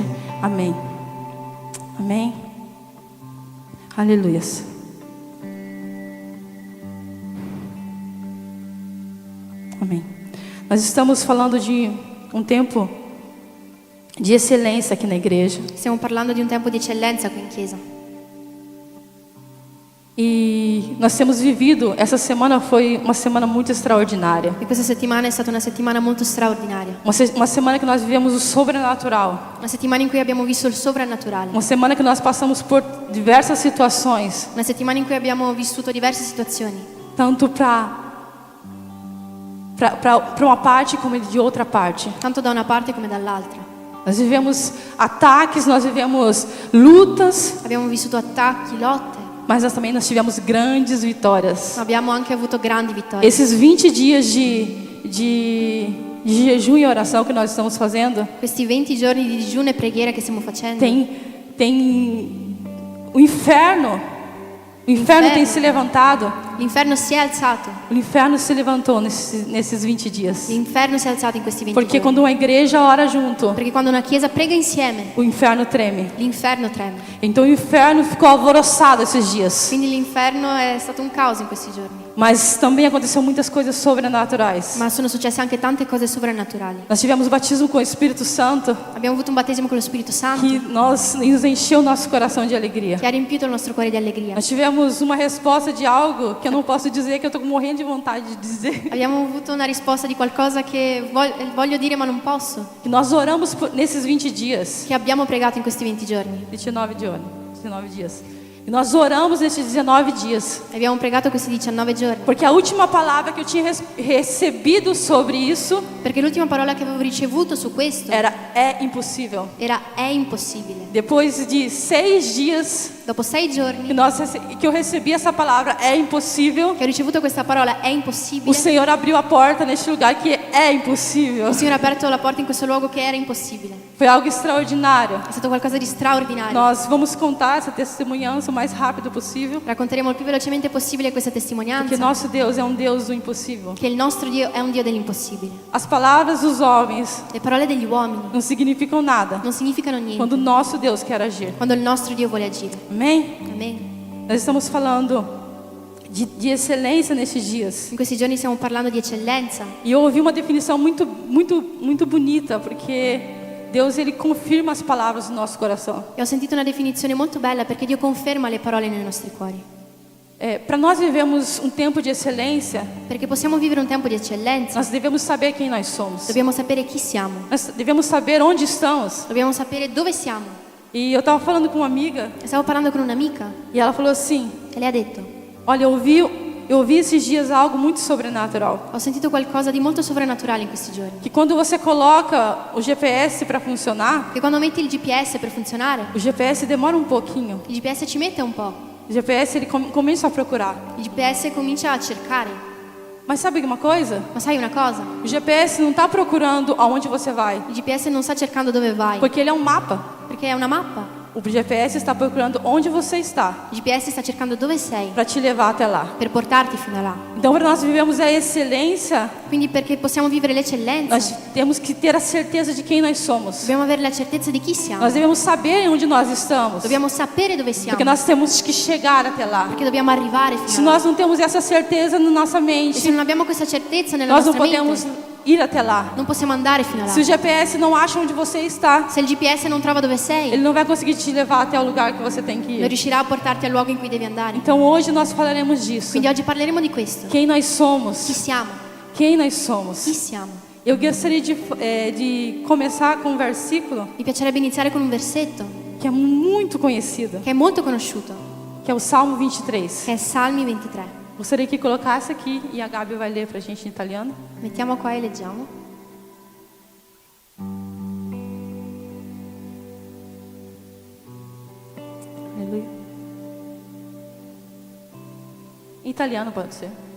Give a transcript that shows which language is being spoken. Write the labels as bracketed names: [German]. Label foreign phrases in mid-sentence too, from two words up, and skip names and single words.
[Portuguese] Amém. Amém. Aleluias. Amém. Nós estamos falando de um tempo de excelência aqui na igreja. [Italian] Stiamo parlando di un tempo di eccellenza qui in chiesa. [Portuguese] E nós temos vivido, essa semana foi uma semana muito extraordinária. [Italian] E questa settimana è stata una settimana molto straordinaria. [Portuguese] Uma semana que nós vivemos o sobrenatural. [Italian] Una settimana in cui abbiamo visto il sovrannaturale. [Portuguese] Uma semana que nós passamos por diversas situações. [Italian] Una settimana in cui abbiamo vissuto diverse situazioni. [Portuguese] Tanto para uma parte como de outra parte. [Italian] Tanto da una parte come dall'altra. [Portuguese] Nós vivemos ataques, nós vivemos lutas, [Italian] abbiamo vissuto attacchi, lotte, [Portuguese] mas nós tivemos grandes vitórias. [Italian] ma abbiamo anche avuto grandi vittorie. [Portuguese] Esses 20 dias de jejum e oração que nós estamos fazendo, [Italian] Questi 20 giorni di digiuno e preghiera che stiamo facendo, [Portuguese] tem o inferno tem se levantado. [Italian] l'inferno si è alzato. [Portuguese] O inferno se levantou nesses 20 dias. [Italian] L'inferno si è alzato in questi 20 [Portuguese] Porque [Italian] giorni. [Portuguese] quando uma igreja ora junto, [Italian] Perché quando una chiesa prega insieme, [Portuguese] o inferno treme. [Italian] l'inferno trema. [Portuguese] Então o inferno ficou alvoroçado esses dias. [Italian] Quindi l'inferno è stato un caos in questi giorni. [Portuguese] Mas também aconteceu muitas coisas sobrenaturais. [Italian] Ma sono successe anche tante cose sovrannaturali. [Portuguese] Nós tivemos o batismo com o Espírito Santo, [Italian] Abbiamo avuto un battesimo con lo Spirito Santo [Portuguese] que nos encheu o nosso coração de alegria. [Italian] che ha riempito il nostro cuore di allegria. [Portuguese] Nós tivemos uma resposta de algo que eu não posso dizer, que eu estou morrendo de vontade de dizer. [Italian] Abbiamo avuto una risposta di qualcosa che voglio dire ma non posso. [Portuguese] Que nós oramos nesses 20 dias. [Italian] Che abbiamo pregato in questi 20 giorni. [Portuguese] 19 dias. E nós oramos nesses 19 dias. [Italian] Abbiamo pregato questi 19 giorni. [Portuguese] Porque a última palavra que eu tinha recebido sobre isso [Italian] Perché l'ultima parola che avevo ricevuto su questo [Portuguese] é impossível. [Italian] era è impossibile. [Portuguese] Depois de 6 dias [Italian] Dopo 6 giorni [Portuguese] que eu recebi essa palavra, é impossível, [Italian] che ho ricevuto questa parola è [Portuguese] o [Italian] impossibile, [Portuguese] Senhor abriu a porta neste lugar que é impossível. [Italian] il Signore ha aperto la porta in questo luogo che era impossibile. [Portuguese] Foi algo extraordinário. [Italian] È stato qualcosa di straordinario. [Portuguese] Nós vamos contar essa testemunhança o mais rápido possível, [Italian] Racconteremo il più velocemente possibile questa [Portuguese] porque [Italian] testimonianza, [Portuguese] nosso Deus é um Deus do impossível. [Italian] che il nostro Dio è un Dio dell'impossibile. [Portuguese] As palavras dos homens [Italian] Le parole degli uomini [Portuguese] não significam nada [Italian] non significano niente [Portuguese] quando o nosso Deus quer agir. [Italian] quando il nostro Dio vuole agire. [Portuguese] Amém? [Italian] Amen. [Portuguese] Nós estamos falando de excelência nesses dias. [Italian] In questi giorni stiamo parlando di eccellenza. [Portuguese] E eu ouvi uma definição muito bonita, porque Deus ele confirma as palavras no nosso coração. [Italian] E ho sentito una definizione molto bella perché Dio conferma le parole nei nostri cuori. [Portuguese] Para nós vivemos um tempo de excelência, [Italian] Perché possiamo vivere un tempo di eccellenza, [Portuguese] nós devemos saber quem nós somos. [Italian] dobbiamo sapere chi siamo, [Portuguese] Nós devemos saber onde estamos. [Italian] dobbiamo sapere dove siamo. [Portuguese] E eu estava falando com uma amiga [Italian] Stavo parlando con un'amica [Portuguese] e ela falou assim: [Italian] e lei ha detto: [Portuguese] olha, eu ouvi esses dias algo muito sobrenatural. [Italian] ho sentito qualcosa di molto sovrannaturale in questi giorni. [Portuguese] Que quando você coloca o GPS para funcionar, [Italian] Che quando metti il GPS per funzionare, [Portuguese] o GPS demora um pouquinho. [Italian] il GPS ci mette un po', [Portuguese] O GPS ele começa a procurar. [Italian] il GPS comincia a cercare. [Portuguese] Mas sabe uma coisa? [Italian] Ma sai una cosa? [Portuguese] O GPS não está procurando aonde você vai, [Italian] Il GPS non sta cercando dove vai, [Portuguese] porque ele é um mapa. [Italian] perché è una mappa. [Portuguese] O GPS está procurando onde você está [Italian] Il GPS sta cercando dove sei [Portuguese] para te levar até lá. [Italian] per portarti fino a là. [Portuguese] Então, para nós vivemos a excelência, [Italian] Quindi perché possiamo vivere l'eccellenza, [Portuguese] nós temos que ter a certeza de quem nós somos. [Italian] dobbiamo avere la certezza di chi siamo. [Portuguese] Nós devemos saber onde nós estamos, [Italian] Dobbiamo sapere dove [Portuguese] porque [Italian] siamo, [Portuguese] nós temos que chegar até lá. [Italian] perché dobbiamo arrivare [Portuguese] Se [Italian] fino a là. [Portuguese] nós não temos essa certeza na nossa [Italian] E se [Portuguese] mente, [Italian] non abbiamo questa certezza nella [Portuguese] nós não [Italian] nostra [Portuguese] podemos [Italian] mente, [Portuguese] ir até lá. [Italian] non possiamo andare fino a là. [Portuguese] Se o GPS não acha onde você está, [Italian] Se il GPS non trova dove sei, [Portuguese] ele não vai conseguir te levar até o lugar que você tem que [Italian] non [Portuguese] ir. [Italian] riuscirà a portarti al luogo in cui devi andare. [Portuguese] Então hoje nós falaremos disso. [Italian] Quindi oggi parleremo di questo. [Portuguese] Quem nós [Italian] Chi [Portuguese] somos? [Italian] siamo? [Portuguese] Quem nós [Italian] Chi [Portuguese] somos? [Italian] siamo? [Portuguese] Eu gostaria de começar com um versículo [Italian] Mi piacerebbe iniziare con un versetto [Portuguese] que é muito conhecido, [Italian] che è molto conosciuto, [Portuguese] que é o Salmo 23. [Italian] che è Salmi 23. [Portuguese] Gostaria que colocasse aqui e a Gabi vai ler para a gente em italiano. [Italian] Mettiamo qua e leggiamo. [Portuguese] Aleluia. Em italiano pode ser.